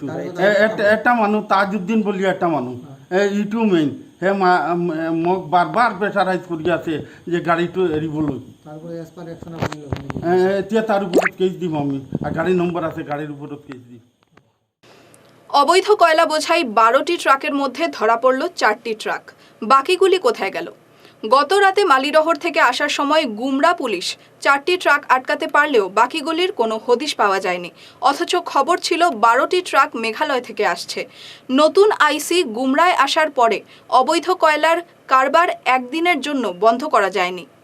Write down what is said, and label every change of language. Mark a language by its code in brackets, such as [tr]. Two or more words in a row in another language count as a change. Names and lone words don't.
[as] এটা মানুহ তাজউদ্দিন বুলি এটা মানুহ, ইটো মেইন, সেই মোক বাৰ প্ৰেছাৰাইজ কৰি আছে যে গাড়ীটো এৰিবলৈ। এতিয়া তাৰ ওপৰত কেছ দিম আমি, আর গাড়ীৰ নম্বৰ আছে, গাড়ীৰ ওপৰত কেছ দিম। [bn] অবৈধ কয়লা বোঝাই 12টি ট্রাকের মধ্যে ধরা পড়ল 4টি ট্রাক। বাকিগুলি কোথায় গেল? গত রাতে মালিরহর থেকে আসার সময় গুমরা পুলিশ 4টি ট্রাক আটকাতে পারলেও বাকিগুলির কোনো হদিশ পাওয়া যায়নি। অথচ খবর ছিল 12টি ট্রাক মেঘালয় থেকে আসছে। নতুন আইসি গুমরায় আসার পরে অবৈধ কয়লার কারবার একদিনের জন্য বন্ধ করা যায়নি।